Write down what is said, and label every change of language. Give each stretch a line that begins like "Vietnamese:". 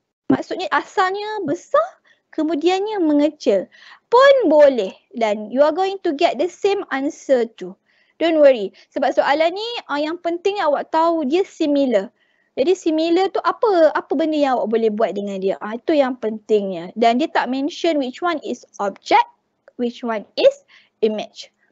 Malay: Maksudnya asalnya besar, kemudiannya mengecil. Pun boleh dan
English: you are going to get the same answer too. Don't worry,
Malay: sebab soalan ni yang penting awak tahu dia similar. Jadi similar tu apa benda yang awak boleh buat dengan dia. Itu yang pentingnya. Dan dia tak
English: mention which one is object, which one is image.